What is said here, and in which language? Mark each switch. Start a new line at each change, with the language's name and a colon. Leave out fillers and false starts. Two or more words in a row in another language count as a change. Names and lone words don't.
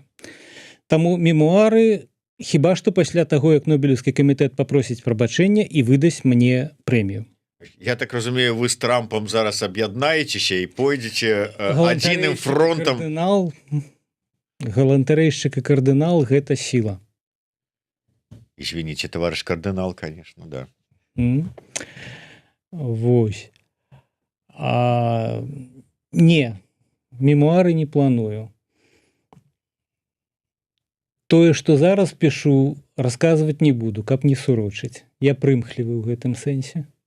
Belarusian: Таму мемуары хіба што пасля таго, як Нобелеўскі камітэт папросіць прабачэння і выдасць мне прэмію. Я так разумею, вы з Трампом зараз аб'яднаецеся і пойдзеце адзіным фронтам. Галантарэйшчык і кардынал – гэта сіла.
Russian: Извините, товарищ кардинал, конечно, да.
Belarusian: Вось. Не, мемуары не планую. Тое, што зараз пішу, расказваць не буду, каб не сурочыць. Я прымхлівы ў гэтым сэнсе.